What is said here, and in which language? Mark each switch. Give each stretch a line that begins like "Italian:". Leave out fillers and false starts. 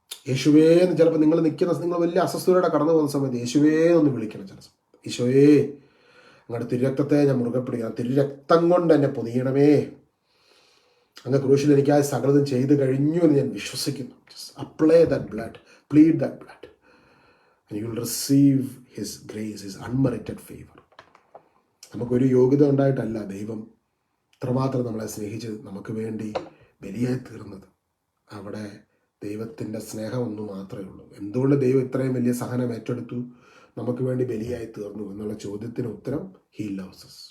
Malayalam: യേശുവേ എന്ന് ചിലപ്പോൾ നിങ്ങൾ വലിയ അസ്വസ്ഥതയോടെ കടന്നു പോകുന്ന സമയത്ത് യേശുവേ എന്ന് വിളിക്കണം. ചില സമയത്ത് ഈശോയേ അങ്ങയുടെ തിരുരക്തത്തെ ഞാൻ മുറുകെ പിടിക്കണം, തിരുരക്തം കൊണ്ട് എന്നെ പൊതിയണമേ, അങ്ങ് ക്രൂശിൽ എനിക്കായി സകലതും ചെയ്തു കഴിഞ്ഞു എന്ന് ഞാൻ വിശ്വസിക്കുന്നു.
English: Apply that blood, plead that blood and you will receive his grace, his unmerited favor.
Malayalam: നമുക്കൊരു യോഗ്യത ഉണ്ടായിട്ടല്ല ദൈവം ഇത്രമാത്രം നമ്മളെ സ്നേഹിച്ച് നമുക്ക് വേണ്ടി ബലിയായി തീർന്നത്. അവിടെ ദൈവത്തിൻ്റെ സ്നേഹം ഒന്നു മാത്രമേ ഉള്ളൂ. എന്തുകൊണ്ട് ദൈവം ഇത്രയും വലിയ സഹനം ഏറ്റെടുത്തു, നമുക്ക് വേണ്ടി ബലിയായി തീർന്നു എന്നുള്ള ചോദ്യത്തിന് ഉത്തരം
English: He loves us.